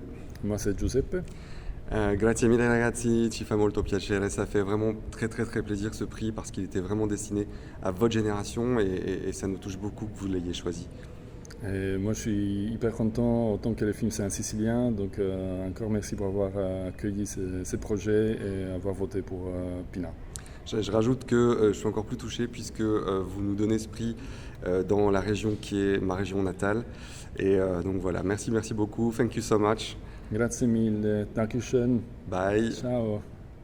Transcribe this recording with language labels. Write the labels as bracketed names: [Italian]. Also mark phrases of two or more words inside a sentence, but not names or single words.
[French] Moi c'est Giuseppe. [Italian] Grazie mille ragazzi, ci fa molto piacere. [French] Ça fait vraiment très plaisir ce prix parce qu'il était vraiment destiné à votre génération et ça nous touche beaucoup que vous l'ayez choisi. Et moi je suis hyper content autant que le film c'est un Sicilien, donc encore merci pour avoir accueilli ce projet et avoir voté pour Pina. Je rajoute que je suis encore plus touché puisque vous nous donnez ce prix dans la région qui est ma région natale. Et donc voilà, merci beaucoup, [English] thank you so much. [Italian] Grazie mille, dankeschön. [English] Bye. [Italian] Ciao.